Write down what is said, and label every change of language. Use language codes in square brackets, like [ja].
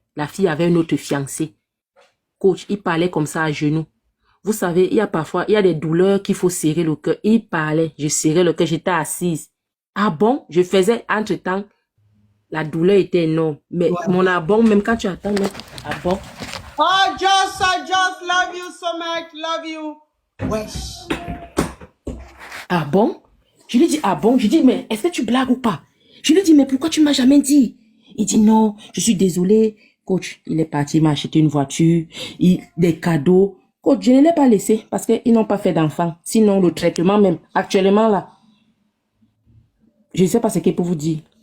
[fr] La fille avait une autre fiancée. Coach, il parlait comme ça à genoux. Vous savez, il y a des douleurs qu'il faut serrer le cœur. Il parlait, je serrais le cœur, j'étais assise. Ah bon? Je faisais, entre-temps, la douleur était énorme. Mais mon ah bon, même quand tu attends, mais ah bon? [en] Oh, just love you so much, love you. [fr] Wesh. Ah bon? Je lui dis, ah bon? Je dis, mais est-ce que tu blagues ou pas? Je lui dis, mais pourquoi tu m'as jamais dit? Il dit non, je suis désolé. Coach, il est parti, il m'a acheté une voiture, des cadeaux. Coach, je ne l'ai pas laissé parce qu'ils n'ont pas fait d'enfant. Sinon, le traitement même, actuellement là, je ne sais pas ce qu'il peut vous dire.